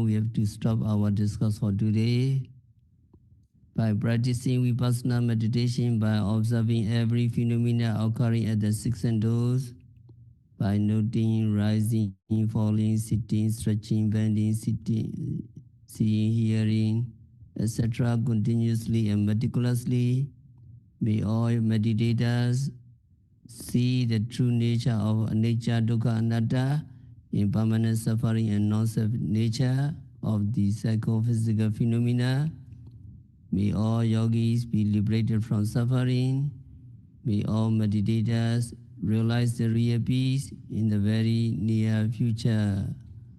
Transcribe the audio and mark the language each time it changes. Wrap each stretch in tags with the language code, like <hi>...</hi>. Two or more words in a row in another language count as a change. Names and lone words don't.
<en>We have to stop our discourse for today. By practicing vipassana meditation, by observing every phenomena occurring at the six senses, by noting rising, falling, sitting, stretching, bending, sitting, seeing, hearing, etc. continuously and meticulously, may all meditators see the true nature of</en> <pi>anicca, dukkha, anatta,</pi> <en>impermanent suffering and non-self nature of the psychophysical phenomena. May all yogis be liberated from suffering. May all meditators realize the real peace in the very near future.</en>